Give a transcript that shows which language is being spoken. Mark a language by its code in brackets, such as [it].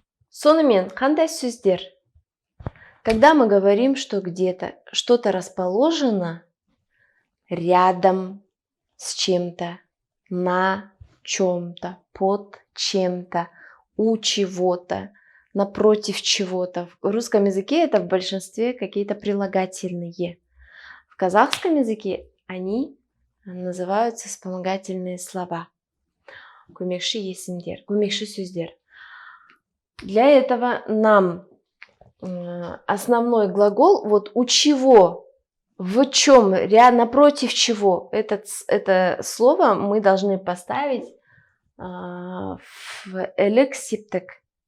[kk] Сонымен, қандай сөздер? [ru] Когда мы говорим, что где-то что-то расположено рядом с чем-то, на чем-то, под чем-то, у чего-то, напротив чего-то. В русском языке это в большинстве какие-то прилагательные. В казахском языке они называются вспомогательные слова. [kk] Көмекші есімдер, көмекші сөздер. [ru] Для этого нам основной глагол, вот у чего, в чем, напротив чего, это слово мы должны поставить в элексиптік.